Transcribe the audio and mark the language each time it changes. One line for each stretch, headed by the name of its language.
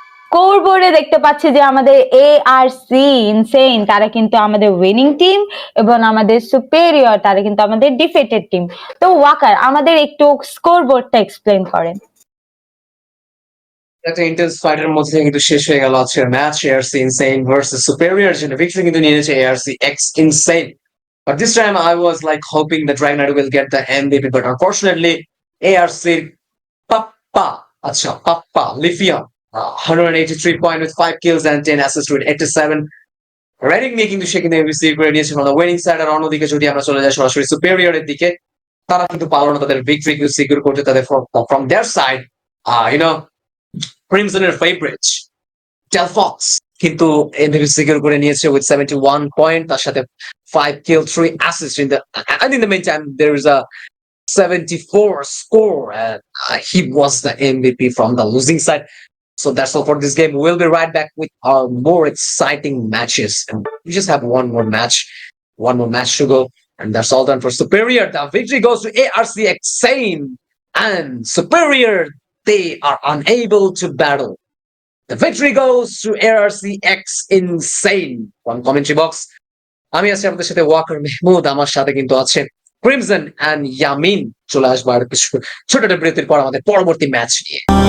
Bangla: Score বোর্ডে দেখতে পাচ্ছি যে আমাদের এআরসি ইনসেইন তারা কিন্তু আমাদের উইনিং টিম এবং আমাদের সুপেরিয়র তারা কিন্তু আমাদের ডিফিটেড টিম। তো ওয়াকার আমাদের একটু স্কোর বোর্ডটা এক্সপ্লেইন করেন। একটা ইন্টেন্স ফাইটের মধ্যে কিন্তু শেষ হয়ে গেল আজকের match. ARC insane versus superior, জন্য ভিক্টরি কিন্তু নিয়ে নিয়েছে ARC x insane.
English: But this time I was like hoping that Dragonite will get the MVP, but unfortunately, ARC Papa Lithium, 183 point with 5 kills and 10 assists with 87.
Bangla: Reading নিয়ে কিন্তু সে কিন্তু MVP করে নিয়েছে
English: from the winning side,
Bangla: আর অন্যদিকে যদি আমরা চলে যাই সরাসরি সুপেরিয়রের দিকে, তারা কিন্তু পারলো না তাদের ভিক্টরি কিন্তু সিকিউর করতে, তাদের
English: from their side,
Bangla: ক্রিমসনের ফেভারিট টেলফক্স কিন্তু এমভিপি সিকিউর করে নিয়েছে
English: with 71
Bangla: পয়েন্ট, তার সাথে
English: 5 kill 3 assists and in the meantime there is a 74 score, and he was the MVP from the losing side. So that's all for this game. We'll be right back with our more exciting matches, and we just have one more match to go, and that's all done for Superior. The victory goes to ARC Xane, and Superior, they are unable to battle. The victory goes to ARC X Insane. One commentary box.
Bangla: আমি আছি আপনাদের সাথে ওয়াকার মেহমুদ, আমার সাথে কিন্তু আছে crimson and Yamin. চলে আসবো আর কিছু ছোট বিরতির পর আমাদের পরবর্তী ম্যাচ নিয়ে।